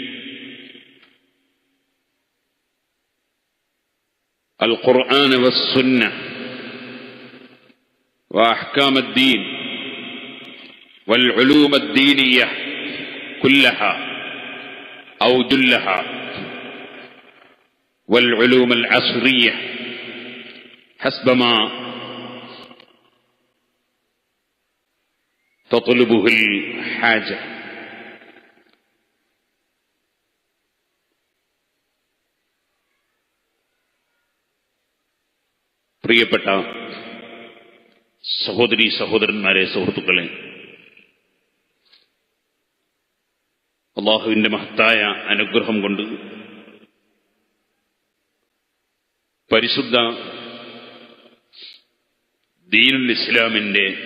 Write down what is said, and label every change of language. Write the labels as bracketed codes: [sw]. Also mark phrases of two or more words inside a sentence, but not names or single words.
[ar] القرآن والسنة وأحكام الدين والعلوم الدينية كلها أو جلها، والعلوم العصرية حسب ما تطلبه الحاجة. [ml] പ്രിയപ്പെട്ട സഹോദരീ സഹോദരന്മാരെ, സുഹൃത്തുക്കളെ, അല്ലാഹുവിന്റെ മഹത്തായ അനുഗ്രഹം കൊണ്ട് പരിശുദ്ധ ദീനുൽ ഇസ്ലാമിന്റെ